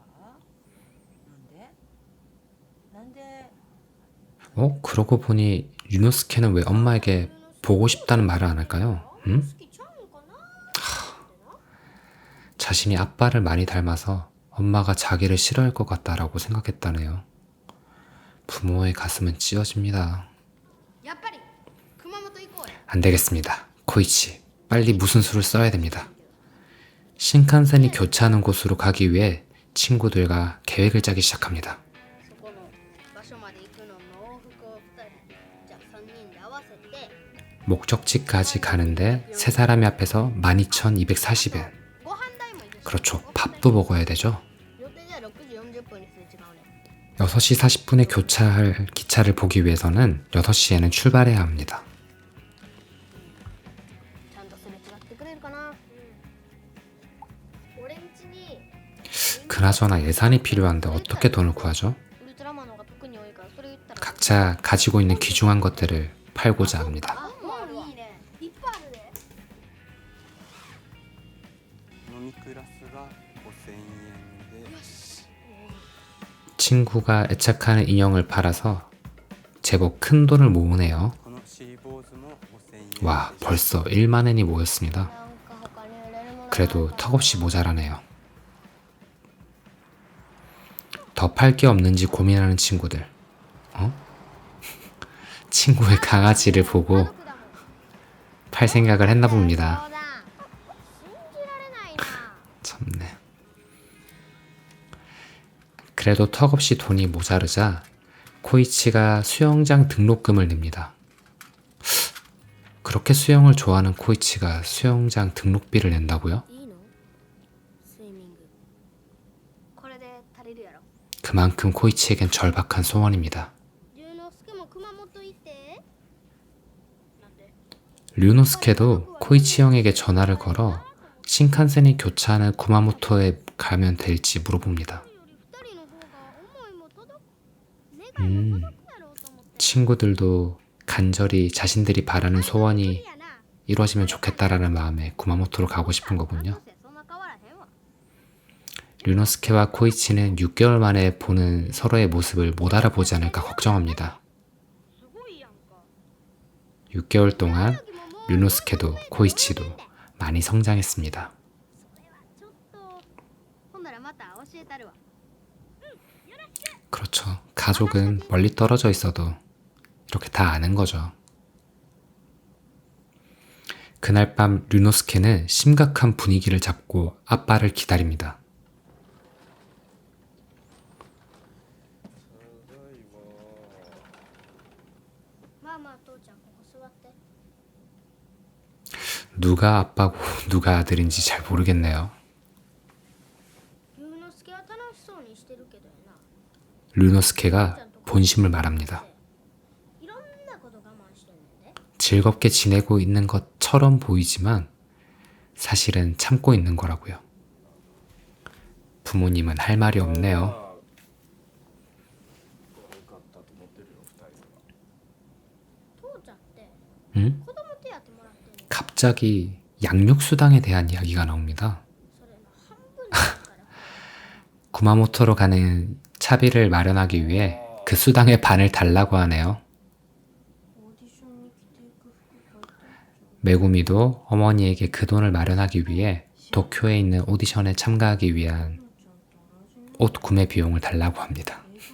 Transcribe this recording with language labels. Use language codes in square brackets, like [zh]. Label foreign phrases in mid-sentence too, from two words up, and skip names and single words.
[ko] 그러고 보니 류노스케는 왜 엄마에게 보고 싶다는 말을 안 할까요? 응? 자신이 아빠를 많이 닮아서 엄마가 자기를 싫어할 것 같다라고 생각했다네요. 부모의 가슴은 찢어집니다. [ja] やっぱり熊本行こうよ [ko] 안 되겠습니다. 코이치, 빨리 무슨 수를 써야 됩니다. 신칸센이 교차하는 곳으로 가기 위해 친구들과 계획을 짜기 시작합니다. [ja] そこの場所まで行くのの往復を2人じゃあ3人で合わせて [ko] 목적지까지 가는데 세 사람이 앞에서 12,240엔. [ja] ご飯代もいるし [ko] 그렇죠. 밥도 먹어야 되죠. [ja] 予定じゃ6時40分にすれ違うね [ko] 6시 40분에 교차할 기차를 보기 위해서는 6시에는 출발해야 합니다. [ja] ちゃんとすれ違ってくれるかな俺んちに [ko] 그나저나 예산이 필요한데 어떻게 돈을 구하죠? [ja] ウルトラマンの方が特に多いからそれ言ったら [ko] 각자 가지고 있는 귀중한 것들을 팔고자 합니다. [ja] あもういいねいっぱいあるで飲みクラスが5000円で [ko] 친구가 애착하는 인형을 팔아서 제법 큰 돈을 모으네요. [ja] このシーボーズも5000円 [ko] 와, 벌써 1만 엔이 모였습니다. [ja] なんか他に売れるもの [ko] 그래도 턱없이 모자라네요. 더 팔 게 없는지 고민하는 친구들. 친구의 강아지를 보고 팔 생각을 했나 봅니다. [ja] そうだ信じられないな [ko] 참네. 그래도 턱없이 돈이 모자르자 코이치가 수영장 등록금을 냅니다. 그렇게 수영을 좋아하는 코이치가 수영장 등록비를 낸다고요? [ja] いいのスイミングこれで足りるやろ [ko] 그만큼 코이치에겐 절박한 소원입니다. [ja] 龍之介も熊本行ってなんで [ko] 류노스케도 코이치 형에게 전화를 걸어 신칸센이 교차하는 구마모토에 가면 될지 물어봅니다. [ja] より2人の方が思いも届く願いも届くだろうと思って [ko] 친구들도 간절히 자신들이 바라는 소원이 [ja] やな [ko] 이루어지면 좋겠다라는 마음에 구마모토로 가고 싶은 거군요. [ja] そんな変わらへんわ [ko] 류노스케와 코이치는 6개월 만에 보는 서로의 모습을 못 알아보지 않을까 걱정합니다. [ja] すごいやんか [ko] 6개월 동안 류노스케도 코이치도 많이 성장했습니다. [ja] ちょっとほんならまた教えたるわ [ko] 그렇죠. 가족은 멀리 떨어져 있어도 이렇게 다 아는 거죠. 그날 밤 류노스케는 심각한 분위기를 잡고 아빠를 기다립니다. [ja] まあまあ父ちゃんここ座って [ko] 누가 아빠고 누가 아들인지 잘 모르겠네요. [ja] 龍之介は楽しそうにしてるけどやな [ko] 류노스케가 본심을 말합니다. [ja] いろんなこと我慢してんねんで [ko] 즐겁게 지내고 있는 것처럼 보이지만 사실은 참고 있는 거라고요. 부모님은 할 말이 없네요. [ja] 悪かったと思ってるよ2人は父ちゃんって [ko] 응? [ja] 子供手当もらってんねん [ko] 갑자기 양육수당에 대한 이야기가 나옵니다. [ja] それの半分だから [ko] 구마모토로 가는 차비를 마련하기 위해 그 수당의 반을 달라고 하네요. 메구미도 어머니에게 그 돈을 마련하기 위해 도쿄에 있는 오디션에 참가하기 위한 옷 구매 비용을 달라고 합니다.